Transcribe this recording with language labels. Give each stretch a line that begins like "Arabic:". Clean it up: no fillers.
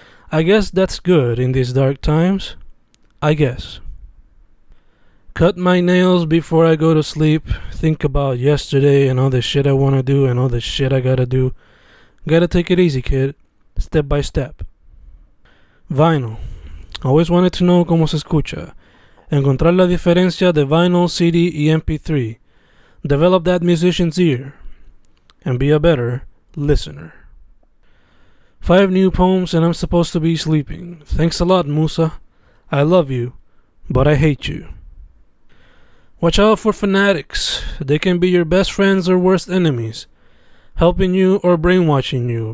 English: I guess that's good in these dark times. I guess. Cut my nails before I go to sleep, think about yesterday and all the shit I want to do and all the shit I gotta do. Gotta take it easy, kid, step by step. Vinyl. Always wanted to know
Spanish: cómo se escucha. Encontrar la diferencia de vinyl, CD y MP3.
English: Develop that musician's ear. And be a better listener. 5 new poems and I'm supposed to be sleeping. Thanks a lot, Musa. I love you, but I hate you. Watch out for fanatics. They can be your best friends or worst enemies. Helping you or brainwashing you.